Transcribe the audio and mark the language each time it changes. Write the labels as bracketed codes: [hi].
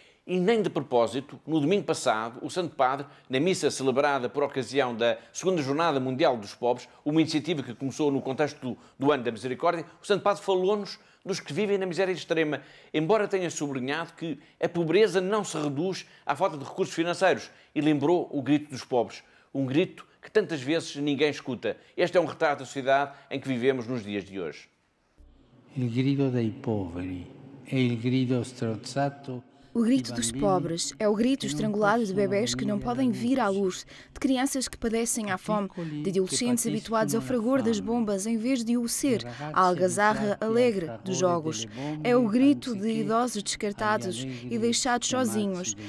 [pt] E nem de propósito, no domingo passado, o Santo Padre, na missa celebrada por ocasião da Segunda Jornada Mundial dos Pobres, uma iniciativa que começou no contexto do Ano da Misericórdia, o Santo Padre falou-nos dos que vivem na miséria extrema, embora tenha sublinhado que a pobreza não se reduz à falta de recursos financeiros, e lembrou o grito dos pobres, um grito que tantas vezes ninguém escuta. Este é um retrato da sociedade em que vivemos nos dias de hoje. [it] Il grido dei poveri è il grido strozzato. [pt] O grito dos pobres é o grito estrangulado de bebés que não podem vir à luz, de crianças que padecem à fome, de adolescentes habituados ao fragor das bombas em vez de o ser, à algazarra alegre dos jogos. É o grito de idosos descartados e deixados sozinhos.